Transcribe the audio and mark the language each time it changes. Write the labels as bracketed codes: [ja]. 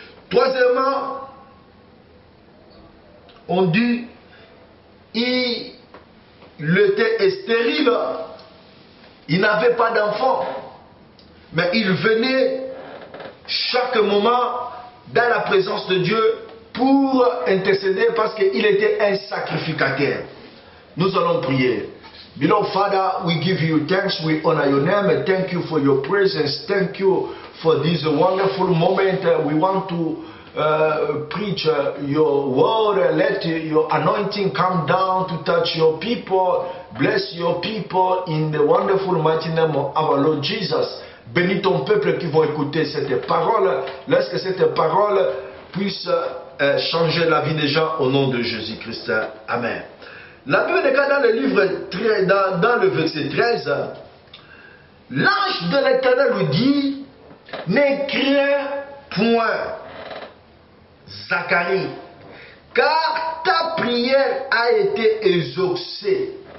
[fr] Troisièmement, on dit, il était stérile. Il n'avait pas d'enfant, mais il venait chaque moment dans la présence de Dieu pour intercéder parce qu'il était un sacrificateur. Nous allons prier. [en] Beloved Father, we give you thanks, we honor your name, thank you for your presence, thank you for this wonderful moment. We want to preach your word, let your anointing come down to touch your people, bless your people in the wonderful mighty name of our Lord Jesus. [fr] Bénis ton peuple qui vont écouter cette parole, laisse que cette parole puisse changer la vie des gens au nom de Jésus-Christ. Amen. La Bible déclare dans le livre, dans le verset 13, l'ange de l'Éternel lui dit, ne crains point Zacharie, car ta prière a été exaucée.